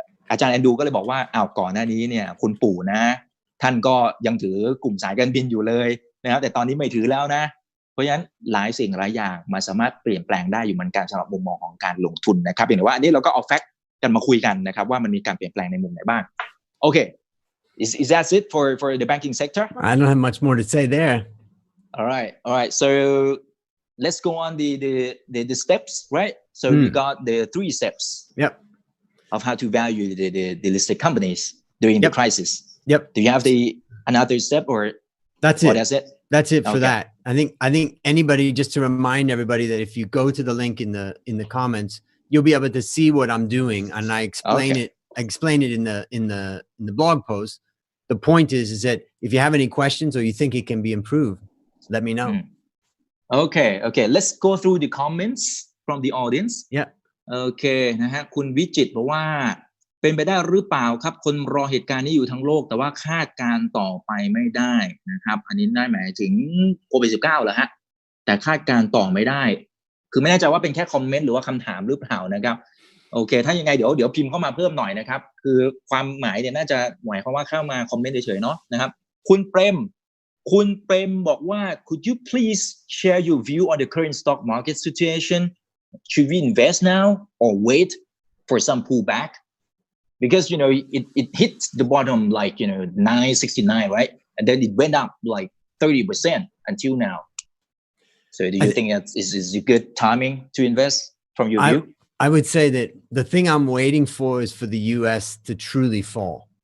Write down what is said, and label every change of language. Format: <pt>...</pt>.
<th>อาจารย์แอนดูก็เลยบอกว่าก่อนหน้านี้เนี่ยคุณปู่นะท่านก็ยังถือกลุ่มสายการบินอยู่เลยนะครับแต่ตอนนี้ไม่ถือแล้วนะเพราะฉะนั้นหลายสิ่งหลายอย่างมันสามารถเปลี่ยนแปลงได้อยู่เหมือนกันสำหรับมุมมองของการลงทุนนะครับเพียงแต่ว่าอันนี้เราก็เอาแฟกต์กันมาคุยกันนะครับว่ามันมีการเปลี่ยนแปลงในมุมไหนบ้างโอเค</th> <en>is that it for the banking sector? I don't have much more to say there. All right. So let's go on the steps, right? So we got the 3 steps. Yep. Of how to value the listed companies during the crisis. Yep. Do you have another step or that's it? That's it for that. I think anybody, just to remind everybody that if you go to the link in the comments, you'll be able to see what I'm doing, and I explain it in the blog post. The point is that if you have any questions or you think it can be improved, let me know. Okay. Let's go through the comments from the audience. Yeah.</en> <th>โอเคนะฮะคุณวิจิตรบอกว่าเป็นไปได้หรือเปล่าครับคนรอเหตุการณ์นี้อยู่ทั้งโลกแต่ว่าคาดการณ์ต่อไปไม่ได้นะครับอันนี้ได้หมายถึงโควิด -19 เหรอฮะแต่คาดการณ์ต่อไม่ได้คือไม่แน่ใจว่าเป็นแค่คอมเมนต์หรือว่าคำถามหรือเปล่านะครับ โอเคถ้ายังไงเดี๋ยวพิมพ์เข้ามาเพิ่มหน่อยนะครับคือความหมายเนี่ยน่าจะหมายความว่าเข้ามาคอมเมนต์เฉยๆเนาะนะครับคุณเปรมบอกว่า</th> <en>could you please share your view on the current stock market situation should we invest now or wait for some pullback because it hit the bottom like 969 right and then it went up like 30% until now so do you think that is a good timing to invest from your view I would say that the thing I'm waiting for is for the US to truly fall.</en>